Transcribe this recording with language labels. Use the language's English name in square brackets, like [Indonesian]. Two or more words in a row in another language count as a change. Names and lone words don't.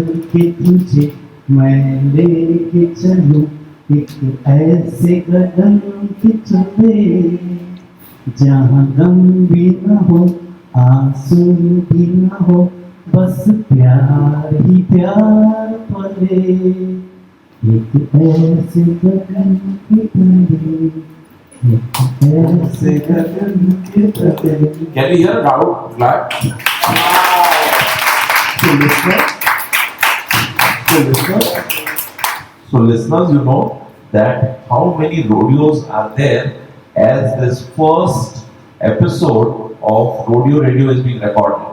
[Hindi] के तुझे मैं लेके चलूं एक ऐसे गगन के तले जहाँ गम भी न हो आंसू भी न हो बस प्यार ही प्यार पले एक ऐसे गगन के तले एक ऐसे गगन के तले. [English] Can you hear a crowd clap? So listeners, you know that how many rodeos are there as this first episode of Rodeo Radio is being recorded.